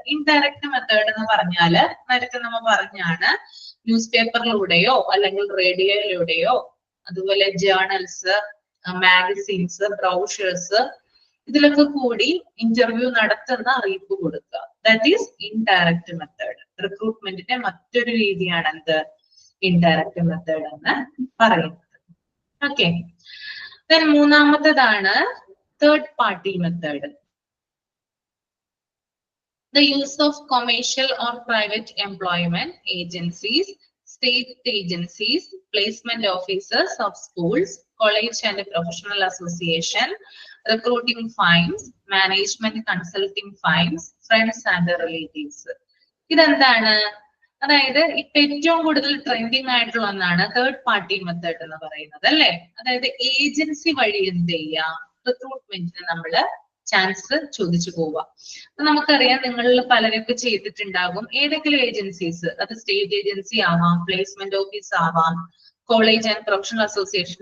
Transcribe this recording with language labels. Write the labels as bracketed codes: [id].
[ml] Indirect method എന്ന് പറഞ്ഞാല് നേരത്തെ നമ്മൾ പറഞ്ഞാണ്, ന്യൂസ് പേപ്പറിലൂടെയോ അല്ലെങ്കിൽ റേഡിയോയിലൂടെയോ അതുപോലെ ജേർണൽസ്, മാഗസീൻസ്, ബ്രൗഷേഴ്സ്, ഇതിലൊക്കെ കൂടി ഇന്റർവ്യൂ നടത്തുന്ന അറിയിപ്പ് കൊടുക്കുക. [en] That is indirect method. [ml] റിക്രൂട്ട്മെന്റിന്റെ മറ്റൊരു രീതിയാണ് എന്ത്, ഇൻഡയറക്റ്റ് മെത്തേഡ് എന്ന് പറയുന്നത്. Okay, മൂന്നാമത്തേതാണ് third party method. [en] The use of commercial or private employment agencies, state agencies, placement officers of schools, college and professional association, recruiting firms, management consulting firms, friends and relatives. [ml] ഇതെന്താണ്? അതായത് ഇപ്പൊ ഏറ്റവും കൂടുതൽ trending ആയിട്ടുള്ള ഒന്നാണ് third party method എന്ന് പറയുന്നത് അല്ലെ. അതായത് ഏജൻസി വഴി എന്ത് ചെയ്യാം, റിക്രൂട്ട്മെന്റിന് നമ്മള് ചാൻസ് ചോദിച്ചു പോവുക. അപ്പൊ നമുക്കറിയാം നിങ്ങളിൽ പലരൊക്കെ ചെയ്തിട്ടുണ്ടാകും ഏതെങ്കിലും ഏജൻസീസ്, അത് സ്റ്റേറ്റ് ഏജൻസി ആവാം, പ്ലേസ്മെന്റ് ഓഫീസ് ആവാം, കോളേജ് ആൻഡ് പ്രൊഫഷണൽ അസോസിയേഷൻ.